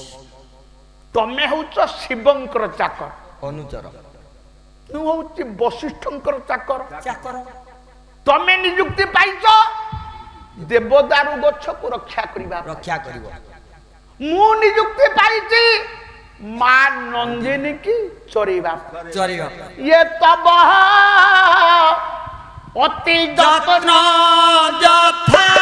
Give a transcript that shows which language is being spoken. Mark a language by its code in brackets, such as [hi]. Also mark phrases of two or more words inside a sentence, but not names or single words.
[or] ତମେ ହୋଛ ଶିବଙ୍କର ଚାକର अनुचर ତୁ ହୁଁ ବଶିଷ୍ଠଙ୍କର ଚାକର चाकर ତମେ ନିଯୁକ୍ତି ପାଇଛ ଦେବଦାରୁ ଗଛ କୁ ରକ୍ଷା କରିବା ମୁଁ ନିଯୁକ୍ତି ପାଇଛି ମା ନନ୍ଦିନୀ କି ଚରେବା ଯେ ତବ ଅତି ଯତ୍ନ ଯଥା